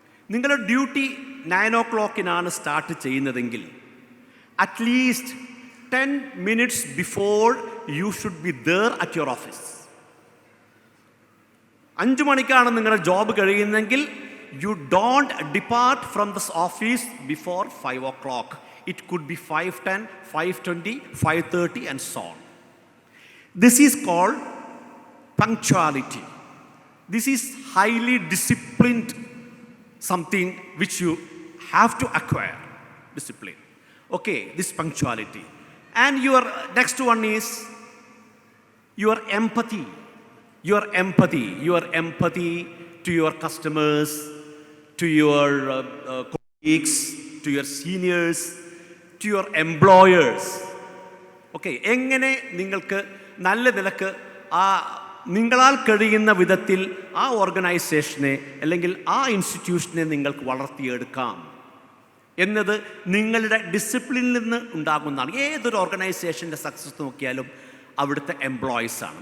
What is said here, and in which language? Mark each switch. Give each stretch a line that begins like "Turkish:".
Malayalam: നിങ്ങളുടെ duty 9 o'clock start ചെയ്യുന്നതെങ്കിൽ
English: At least 10 minutes before you should be there at your office.
Malayalam: 5 മണിക്കാണ് നിങ്ങളുടെ job കഴിയുന്നതെങ്കിൽ
English: You don't depart from this office before 5 o'clock. It could be 5:10, 5:20, 5:30 and so on. This is called punctuality. This is highly disciplined, something which you have to acquire, discipline. Okay, this punctuality. And your next one is your empathy. Your empathy to your customers, to your colleagues, to your seniors, to your employers.
Malayalam: Okay, എങ്ങനെ നിങ്ങൾക്ക് നല്ല നിലക്ക് നിങ്ങളാൽ കഴിയുന്ന വിധത്തിൽ ആ ഓർഗനൈസേഷനെ അല്ലെങ്കിൽ ആ ഇൻസ്റ്റിറ്റ്യൂഷനെ നിങ്ങൾക്ക് വളർത്തിയെടുക്കാം എന്നത് നിങ്ങളുടെ ഡിസിപ്ലിനിൽ നിന്ന് ഉണ്ടാകുന്നതാണ്. ഏതൊരു ഓർഗനൈസേഷൻ്റെ സക്സസ് നോക്കിയാലും അവിടുത്തെ എംപ്ലോയീസാണ്.